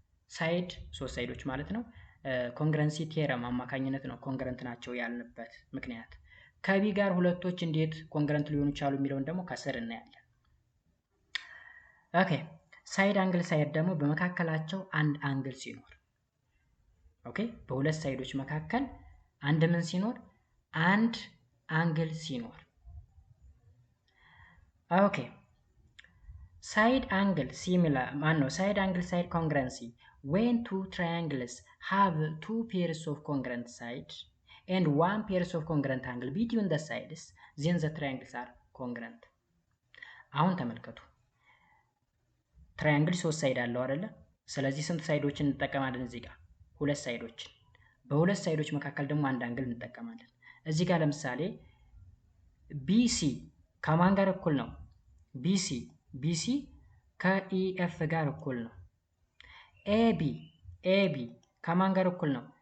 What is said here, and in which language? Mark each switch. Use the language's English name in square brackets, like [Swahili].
[Amharic] ሳይድ ሶስት ሳይዶች ማለት ነው ኮንግረንሲ ቴረም አማካኝነት ነው ኮንግረንት ናቸው ያልንበት ምክንያት። ከቢ ጋር ሁለቶች እንዴት ኮንግረንት ሊሆኑ ይችላሉ የሚለውን ደግሞ ከስር እናያለን። ኦኬ ሳይድ አንግል ሳይድ ደግሞ በመካከላቸው አንድ አንግል ሲኖር፣ ኦኬ በሁለት ሳይዶች መካከል አንድ ምን ሲኖር? አንድ አንግል ሲኖር። ኦኬ ሳይድ አንግል ሲሚላር ማነው? ሳይድ አንግል ሳይድ ኮንግረንሲ [English] when two triangles have two pairs of congruent sides and one pairs of congruent angle between the sides then the triangles are congruent። [Amharic] አሁን ተመልከቱ ትራያንግል ሶስት ሳይድ አለው አይደለ? ስለዚህ ስንት ሳይዶችን እንጠቀማለን? እዚህ ጋር ሁለት ሳይዶችን። በሁለት ሳይዶች መካከል ደግሞ አንድ አንግል እንጠቀማለን። እዚህ ጋር ለምሳሌ BC ከማን ጋር እኩል ነው? BC ከEF ጋር እኩል ነው። AB ከማን ጋር እኩል ነው?